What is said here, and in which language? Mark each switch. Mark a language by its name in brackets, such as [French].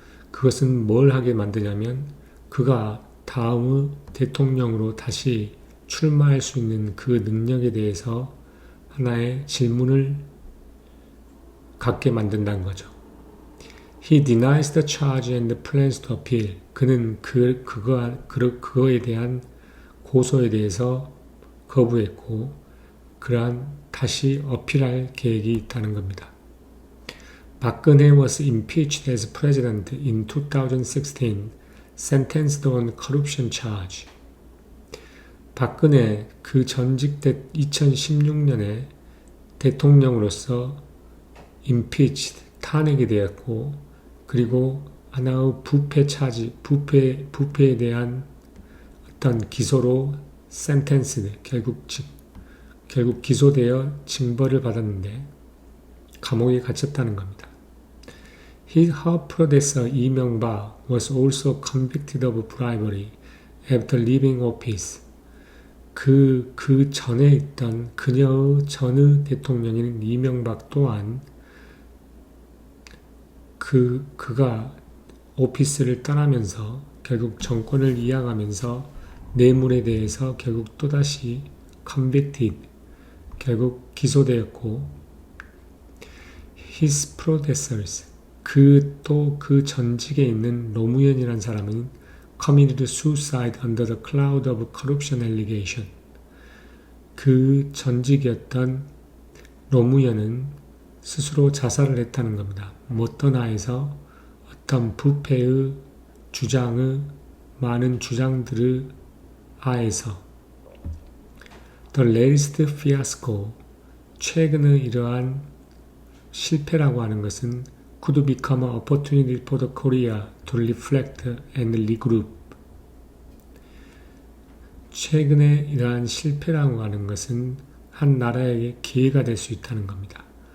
[Korean] 그것은 뭘 하게 만드냐면 그가 다음의 대통령으로 다시 출마할 수 있는 그 능력에 대해서 하나의 질문을 갖게 만든다는 거죠. [English] He denies the charge and plans to appeal. [Korean] 그는 그거에 대한 고소에 대해서 거부했고 그러한 다시 어필할 계획이 있다는 겁니다. [English] 박근혜 was impeached as president in 2016, sentenced on corruption charge. [Korean] 박근혜 그 전직 2016년에 대통령으로서 impeached, 탄핵이 되었고 그리고 하나의 부패에 대한 어떤 기소로 sentenced, 결국 기소되어 징벌을 받았는데 감옥에 갇혔다는 겁니다. [English] Her predecessor 이명박 was also convicted of bribery after leaving office. [Korean] 그 전에 있던 그녀의 전의 대통령인 이명박 또한 그가 오피스를 떠나면서 결국 정권을 이양하면서 뇌물에 대해서 결국 또다시 convicted, 결국 기소되었고 [English] his predecessors, [Korean] 그 전직에 있는 노무현이라는 사람은 [English] committed suicide under the cloud of corruption allegation. [Korean] 그 전직이었던 노무현은 스스로 자살을 했다는 겁니다. 어떤 하에서 어떤 부패의 주장의 많은 주장들의 하에서 [English] The latest fiasco, [Korean] 최근의 이러한 실패라고 하는 것은 [English] could become an opportunity for the Korea to reflect and regroup. [Korean] 최근에 이러한 실패라고 하는 것은 한 나라에게 기회가 될 수 있다는 겁니다.